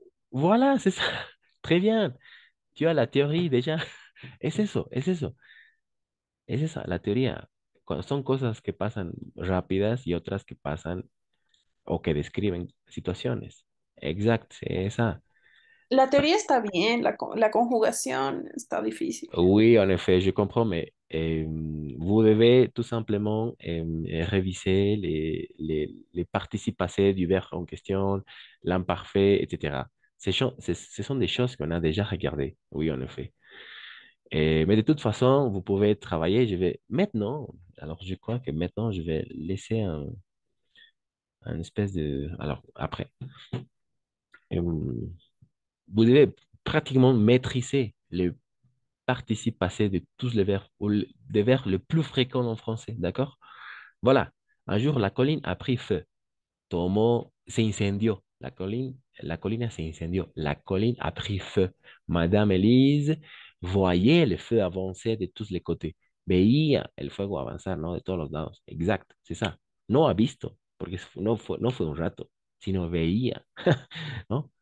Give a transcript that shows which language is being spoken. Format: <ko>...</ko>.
<fr>voilà, c'est ça. Très bien. Tu as la théorie déjà. Es eso, es eso.</fr> <es>Es esa, la teoría. Son cosas que pasan rápidas y otras que pasan o que describen situaciones. Exacto, c'est ça. La teoría está bien, la conjugación está difícil.</es> <fr>Oui, en effet, je comprends, mais vous devez tout simplement réviser les participes passés du verbe en question, l'imparfait, etc. Ce sont des choses qu'on a déjà regardées, oui, en effet. Mais de toute façon, vous pouvez travailler. Je vais maintenant, alors je crois que maintenant, je vais laisser un espèce de... Alors, après, euh, vous devez pratiquement maîtriser les participe passé de tous les verbes ou des verbes les plus fréquents en français, d'accord? Voilà. Un jour, la colline a pris feu. Tomó, se incendió. La colline se incendió. La colline a pris feu. Madame Elise voyait le feu avancer de tous les côtés.</fr> <es>Veía el fuego avanzar, ¿no? De todos los lados. Exacto, c'est ça. No ha visto, porque no fue un rato, sino veía, ¿no?</es>